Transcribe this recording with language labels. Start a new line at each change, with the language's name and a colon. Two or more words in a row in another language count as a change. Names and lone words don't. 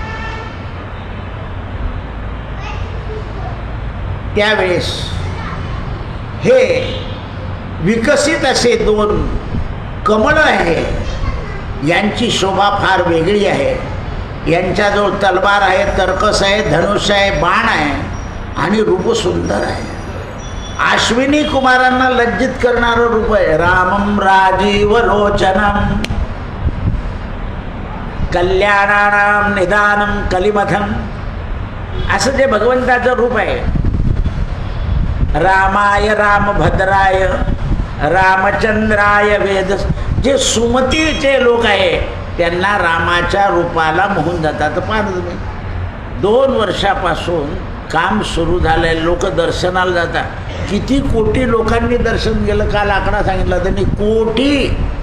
Marathi: त्यावेळेस हे विकसित असे दोन कमळ आहे, यांची शोभा फार वेगळी आहे. यांच्याजवळ तलवार आहे, तर्कस आहे, धनुष्य आहे, बाण आहे आणि रूप सुंदर आहे. अश्विनी कुमारांना लज्जित करणारं रूप आहे.
Sanskrit: रामम राजीव लोचनम कल्याणानाम निदानम कलिमथम,
Marathi: असं जे भगवंताचं रूप आहे.
Sanskrit: रामाय रामभद्राय रामचंद्राय वेद,
Marathi: जे सुमतीचे लोक आहे त्यांना रामाच्या रूपाला मोहून जातात. पाहता तुम्ही 2 वर्षापासून काम सुरू झालं आहे, लोक दर्शनाला जातात. किती कोटी लोकांनी दर्शन केलं, काल आकडा सांगितला त्यांनी, कोटी.